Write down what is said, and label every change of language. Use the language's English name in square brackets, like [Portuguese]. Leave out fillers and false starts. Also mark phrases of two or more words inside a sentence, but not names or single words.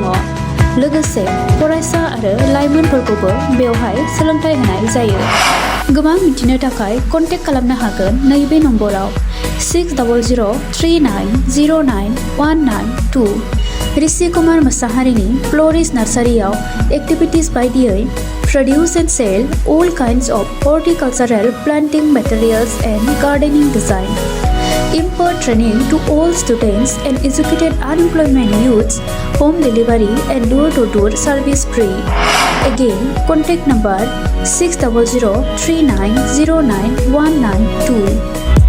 [Bodo] लोगोसे फरायसा आरो लाइमोनफोरखौबो बेवहाय सोलोंथाय होनाय जायो। गोबां मिथिनो थाखाय कन्टेक्ट खालामनो हागोन नैबे नम्बराव 6003099192। ऋषि कुमार मोसाहारिनि फ्ल'रिस्ट नार्सारियाव एक्टिभिटिस बायदियै [English] produce and sell all kinds of horticultural planting materials and gardening design, impart training to all students and educated unemployment youths, home delivery and door-to-door service free. Again, contact number 6003909192.